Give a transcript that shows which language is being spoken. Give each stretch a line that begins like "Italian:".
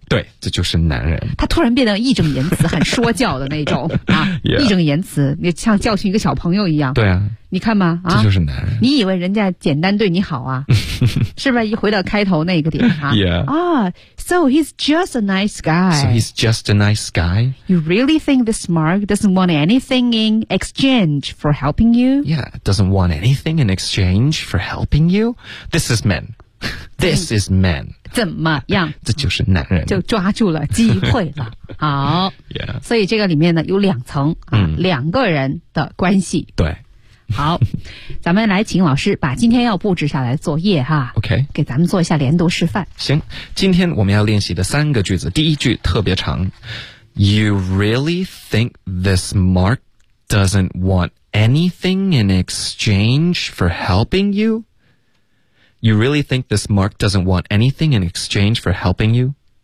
Chinese: 对，这就是男人。他突然变得义正言辞，很说教的那种啊， yeah. 义正言辞，你像教训一个小朋友一样。对啊，你看吧，啊，这就是男人。你以为人家简单对你好啊？是不是？一回到开头那个点啊。 Yeah.
English: Ah, so he's just a nice guy. So he's just a nice guy. You really think this Mark doesn't want anything in exchange for helping you? Yeah, doesn't want anything in exchange for helping you. This is men. This is men.
Chinese: 怎么样？这就是男人。就抓住了机会了。好。 Yeah. 所以这个里面呢，有两层啊，两个人的关系。对。好，咱们来请老师把今天要布置下来作业哈。
English: OK，
Chinese: 给咱们做一下连读示范。行，今天我们要练习的三个句子，第一句特别长。
English: You really think this Mark doesn't want anything in exchange for helping you? You really think this Mark doesn't want anything in exchange for helping you?